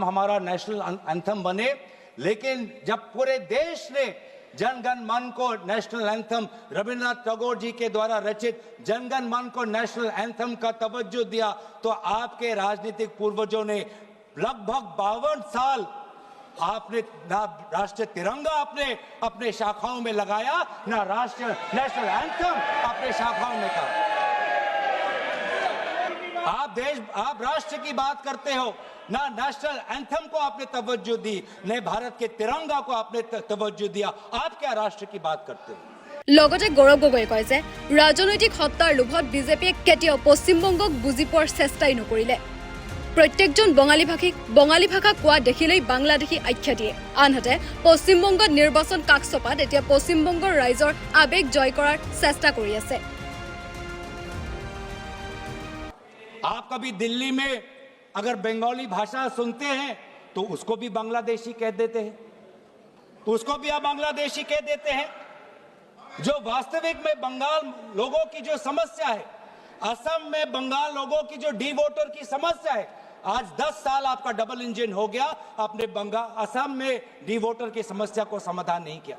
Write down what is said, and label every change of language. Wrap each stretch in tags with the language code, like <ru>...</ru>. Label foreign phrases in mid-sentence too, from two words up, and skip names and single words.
<hi>हमारा</hi> <en>national anthem</en> <hi>बने, लेकिन जब पूरे देश ने जनगण मन को</hi> <en>national anthem,</en> <hi>रविंद्रनाथ टैगोर जी के द्वारा रचित जनगण मन को</hi> <en>national anthem</en> <hi>का तवज्जो दिया, तो आपके राजनीतिक पूर्वजों ने लगभग 52 साल आपने ना राष्ट्रीय तिरंगा आपने अपने शाखाओं में लगाया, ना राष्ट्रीय</hi> <en>national anthem</en> <hi>अपने शाखाओं में कहा। आप राष्ट्र की बात करते हो, ना</hi> <en>national anthem</en> <hi>को आपने तवज्जो दी, न भारत के तिरंगा को आपने तवज्जो दिया। आप क्या राष्ट्र की बात करते हो?</hi> <as>লগতে গৌৰৱ গগৈয়ে কয় যে ৰাজনৈতিক সত্তাৰ লোভত বিজেপিয়ে কেতিয়াও পশ্চিমবংগক বুজি পোৱাৰ চেষ্টাই নকৰিলে। প্ৰত্যেকজন বঙালী ভাষা কোৱা দেখিলেই বাংলাদেশী আখ্যা দিয়ে। আনহাতে পশ্চিমবংগত নিৰ্বাচন কাষ চপাত এতিয়া পশ্চিমবংগৰ ৰাইজৰ আৱেগ জয় কৰাৰ চেষ্টা কৰি আছে।</as> <hi>आप कभी दिल्ली में अगर बंगाली भाषा सुनते हैं तो उसको भी बांग्लादेशी कह देते हैं, तो उसको भी आप बांग्लादेशी कह देते हैं। जो वास्तविक में बंगाल लोगों की जो समस्या है, असम में बंगाल लोगों की जो</hi> <en>D voter</en> <hi>की समस्या है, आज 10 साल आपका</hi> <en>double engine</en> <hi>हो गया, आपने असम में</hi> <en>D voter</en> <hi>की समस्या को समाधान नहीं किया।</hi>